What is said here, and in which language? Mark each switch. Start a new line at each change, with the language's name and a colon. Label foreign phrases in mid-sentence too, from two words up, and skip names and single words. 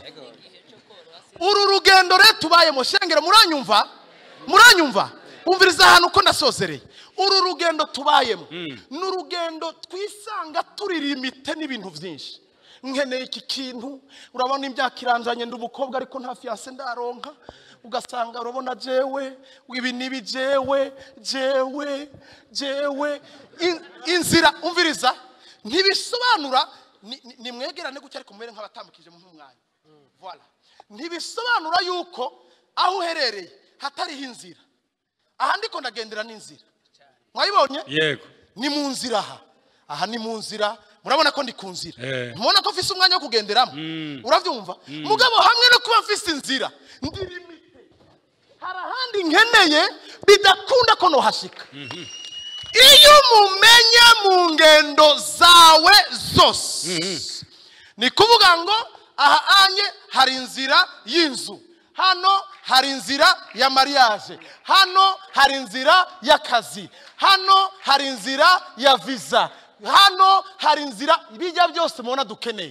Rundi: Uru rugendo rero tubayemo shengera, muranyumva umviriza ahantu uko ndasozereye. Uru rugendo tubayemo n'urugendo twisanga turi limite n'ibintu byinshi. Nkeneye iki kintu, urabona imyaka iranjanye ndi umukobwa ariko nta fiance ndaronka, ugasanga urabona jewe ibi nibi jewe inzira umviriza ntibisobanura nimwegerane gutya ariko mwere nk'abatambukije mu mwanya. Voilà. Ntibisobanura yuko aho uherereye hatariho inzira. Aha ndiko ndagendera n'inzira. Mwayibonye? Yego. Ni mu nzira aha ni mu nzira. Murabona ko ndi ku nzira. Mubona ko mfise umwanya wo kugenderamo. Uravyumva? Mugabo hamwe no kuba mfise inzira ndi limite. Hari ahandi nkeneye bidakunda ko no hashika. Iyo mumenye mu ngendo zawe zose ni kuvuga ngo aha anye hari inzira y'inzu, hano hari inzira ya mariage, hano hari inzira y'akazi, hano hari inzira ya visa, hano hari inzira bijya byose mubona dukeneye.